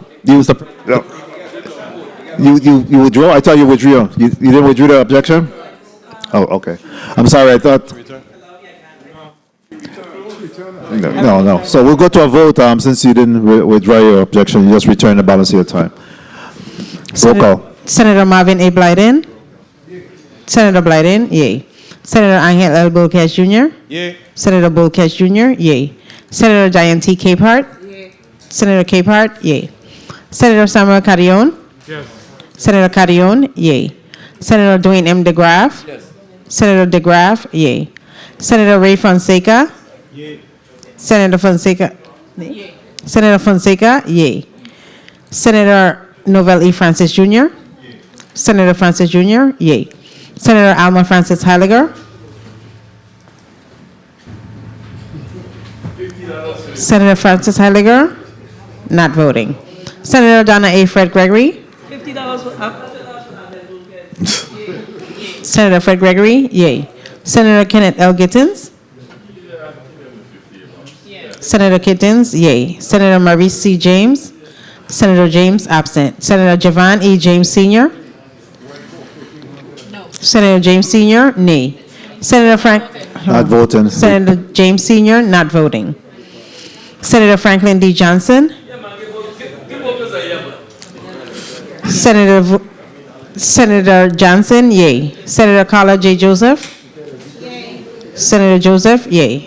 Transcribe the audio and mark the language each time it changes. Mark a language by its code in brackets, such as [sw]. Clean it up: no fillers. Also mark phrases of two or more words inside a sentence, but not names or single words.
[en] You withdraw? I thought you withdrew. You didn't withdraw the objection? Oh, okay. I'm sorry, I thought. No. So we'll go to a vote since you didn't withdraw your objection. You just return the balance of your time. Roll call. Senator Marvin A. Blyden. Senator Blyden, yay. Senator Angel L. Bolkes Jr. Yay. Senator Bolkes Jr., yay. Senator Diane T. Capehart. Yay. Senator Capehart, yay. Senator Samuel Carrion. Yes. Senator Carrion, yay. Senator Dwayne M. DeGraff. Yes. Senator DeGraff, yay. Senator Ray Fonseca. Yay. Senator Fonseca. Yay. Senator Fonseca, yay. Senator Novell E. Francis Jr. Yay. Senator Francis Jr., yay. Senator Alma Francis Heiliger. Senator Francis Heiliger, not voting. Senator Donna A. Fred Gregory. Senator Fred Gregory, yay. Senator Kenneth L. Gittins. Senator Gittins, yay. Senator Maurice C. James. Senator James, absent. Senator Javon E. James Sr. No. Senator James Sr., nay. Senator Frank. Not voting. Senator James Sr., not voting. Senator Franklin D. Johnson. Senator Johnson, yay. Senator Carla J. Joseph. Yay. Senator Joseph, yay.